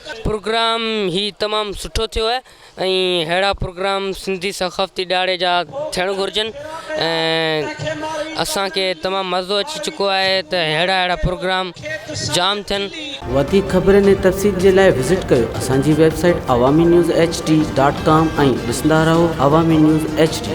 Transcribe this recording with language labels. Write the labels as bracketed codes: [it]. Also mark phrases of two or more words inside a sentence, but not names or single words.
[sd] प्रोग्राम ही तमामु सुठो थियो आहे ऐं अहिड़ा प्रोग्राम सिंधी सक़ाफ़ती ॾाड़े जा थियणु घुरिजनि ऐं असांखे तमामु मज़ो अची चुको आहे त अहिड़ा प्रोग्राम जाम थियनि। वधीक ख़बरनि ऐं तफ़सील जे लाइ विज़िट कयो असांजी वेबसाइट awami news hd.com ऐं ॾिसंदा रहो अवामी न्यूज़ HD।